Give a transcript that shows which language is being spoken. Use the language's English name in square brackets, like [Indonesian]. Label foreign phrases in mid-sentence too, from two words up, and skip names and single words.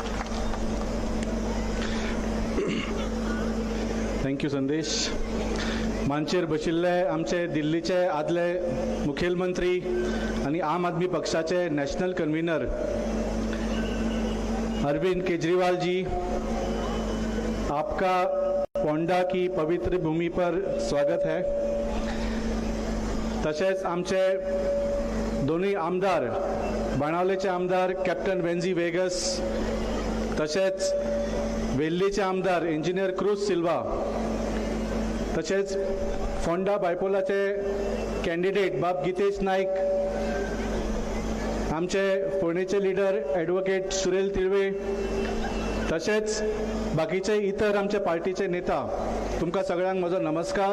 [English] थँक्यू संदेश. [Konkani] मांचेर बशिल्ले आमचे दिल्लीचे आदले मुखेलमंत्री आणि आम आदमी पक्षाचे [English] National Convener [Konkani] अरविंद केजरीवाल जी, [Hindi] आपका पोंडा की पवित्र भूमि पर स्वागत है। [Konkani] तसेच आमचे दोन्ही आमदार, बाणावलेचे आमदार कॅप्टन वेन्झी वेगस, तसेच वेल्लीचे आमदार इंजिनियर क्रूज सिल्वा, तसेच फोंडा बायपोलाचे कॅन्डिडेट बाब गितेश नाईक, आमचे फोंडेचे लीडर ॲडव्होकेट सुरेल तिळवे, तसेच बाकीचे इतर आमचे पार्टीचे नेता, तुमकां सगळ्यांक म्हजो नमस्कार।